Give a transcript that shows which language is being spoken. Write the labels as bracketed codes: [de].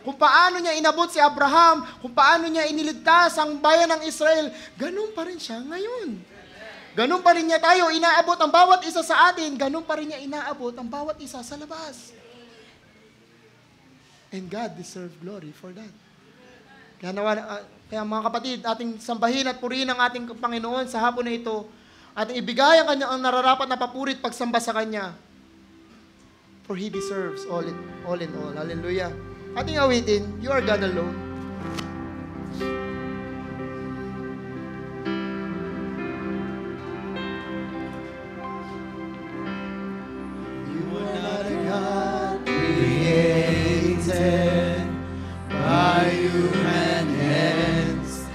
[tl] Kung paano niya inabot si Abraham, kung paano niya iniligtas ang bayan ng Israel, ganun pa rin siya ngayon. Ganun pa rin niya tayo, inaabot ang bawat isa sa atin, ganun pa rin niya inaabot ang bawat isa sa labas. [en] And God deserves glory for that. [tl] Kaya mga kapatid, ating sambahin at purihin ang ating Panginoon sa hapon na ito, ating ibigay ang nararapat na papurit pagsamba sa Kanya. [en] For He deserves all in all. Hallelujah. [tl] Ating awitin, [en] You Are God Alone. You are not a God created by human hands.